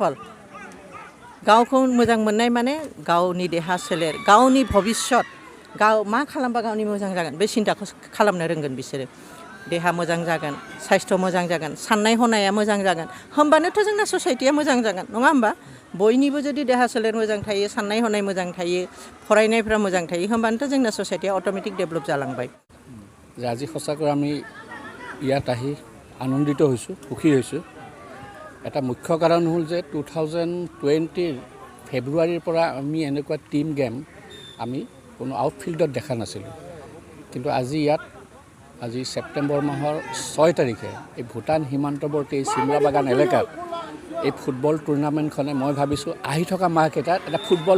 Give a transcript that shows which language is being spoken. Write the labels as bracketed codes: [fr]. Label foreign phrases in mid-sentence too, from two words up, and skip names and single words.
[brx] अल गावखौ मोजां मोननाय माने गावनि देहा सोलेर गावनि भबिष्यत गाव मा खालामबा गावनि मोजां जागोन बे सिन्ताखौ खालामनो रोंगोन बिसोरो देहा मोजां जागोन साइस्थ' मोजां जागोन साननाय हनाया मोजां जागोन होमबानोथ' जोंना ससाइटिया मोजां जागोन नङा होमबा बयनिबो जुदि देहा सोलेर मोजां थायो साननाय हनाय मोजां थायो फरायनायफ्रा मोजां थायो होमबानोथ' जोंना ससाइटिया [en] automatic develop [brx] जालांबाय [as] আজি সঁচাকৈ আমি ইয়াত আহি আনন্দিত হৈছোঁ সুখী হৈছোঁ এটা মুখ্য কাৰণ হ'ল যে 2020 ফেব্ৰুৱাৰীৰ পৰা আমি এনেকুৱা [en] team game [as] আমি কোনো আউটফিল্ডত দেখা নাছিলোঁ কিন্তু আজি ছেপ্টেম্বৰ মাহৰ 6 তাৰিখে এই ভূটান সীমান্তৱৰ্তী এই চিমলা বাগান এলেকাত এই ফুটবল টুৰ্ণামেণ্টখনে মই ভাবিছোঁ আহি থকা মাহকেইটাত এটা ফুটবল